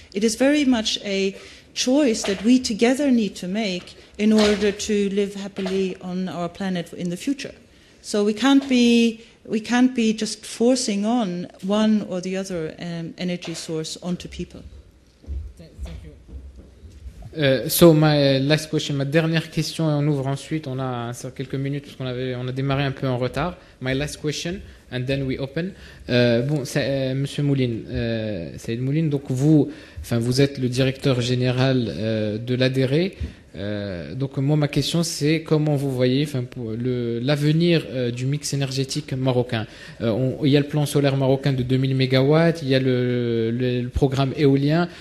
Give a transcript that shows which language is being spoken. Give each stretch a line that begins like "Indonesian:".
English: It is very much a choice that we together need to make in order to live happily on our planet in the future. So we can't be just forcing on one or the other energy source onto people. So my last question,
French: ma dernière question, et on ouvre ensuite, on a quelques minutes parce qu'on a démarré un peu en retard.
English: My last question, and then we open.
French: Monsieur Mouline, Saïd Mouline, donc vous êtes le directeur général de l'ADERE. Donc moi ma question c'est comment vous voyez l'avenir du mix énergétique marocain. Il y a le plan solaire marocain de 2000 MW, il y a le programme éolien.